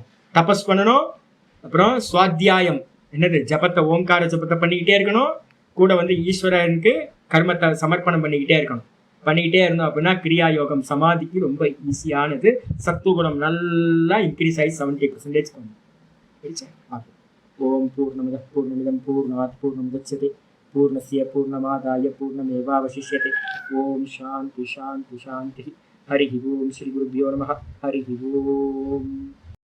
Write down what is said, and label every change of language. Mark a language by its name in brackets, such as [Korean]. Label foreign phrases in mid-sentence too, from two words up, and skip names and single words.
[Tamil] தபஸ் பண்ணணும், அப்புறம் சுவாத்தியாயம் என்னது ஜபத்தை, ஓம்கார ஜபத்தை பண்ணிக்கிட்டே இருக்கணும். கூட வந்து ஈஸ்வரனுக்கு கர்மத்தை சமர்ப்பணம் பண்ணிக்கிட்டே இருக்கணும். பண்ணிக்கிட்டே இருந்தோம் அப்படின்னா கிரியா யோகம் சமாதிக்கு ரொம்ப ஈஸியானது. சத்துவகுணம் நல்லா இன்க்ரீஸ் ஆகி 70% பண்ணும். [Sanskrit] ओम् पूर्णमिदं पूर्णमिदं पूर्णात् पूर्णमुदच्यते पूर्णस्य पूर्णमादाय पूर्णमेवावशिष्यते. ओम् शान्ति शान्ति शान्ति। हरि ओम्. श्री गुरुभ्यो नमः। हरि ओम्.